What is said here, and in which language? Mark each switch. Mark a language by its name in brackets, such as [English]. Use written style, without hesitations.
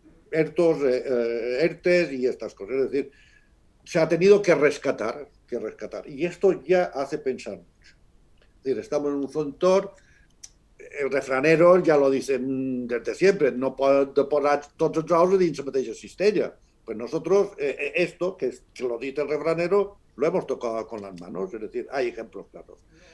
[Spanish] ERTES y estas cosas. Es decir, se ha tenido que rescatar. Y esto ya hace pensar mucho. Es decir, estamos en un sector... [Catalan] Els refraneros ja [Spanish] lo dicen desde siempre, [Catalan] no pot posar tots els ous dins la mateixa cistella. [Spanish] Pues nosotros, esto, que lo dice el refranero, lo hemos tocado con las manos, es decir, hay ejemplos claros.